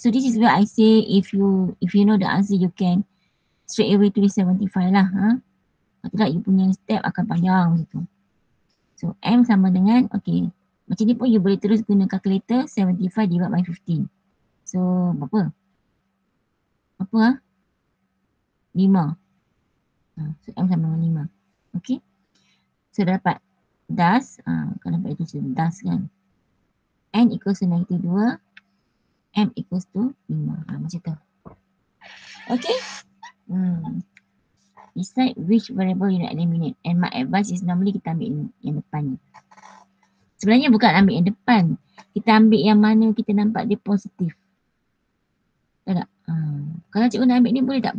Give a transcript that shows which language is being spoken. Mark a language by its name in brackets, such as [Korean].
[English] So this is where I say if you know the answer, you can straight away [Malay] tulis 75 lah. Kalau tidak, you punya step akan panjang gitu. So M sama dengan, okay, macam ni pun you boleh terus guna calculator [English] 75 divided by 15. [Malay] So berapa? 5. So M sama dengan 5. Okay. So dapat thus, kalau dapat itu thus kan. [English] N equals to negative 2. M equals to 5. [Malay] Macam tu. [English] Okay. Decide which variable you nak eliminate. And my advice is normally [Malay] kita ambil yang depan ni. Sebenarnya bukan ambil yang depan. Kita ambil yang mana kita nampak dia positif. Tak tak? Kalau cikgu nak ambil ni boleh tak?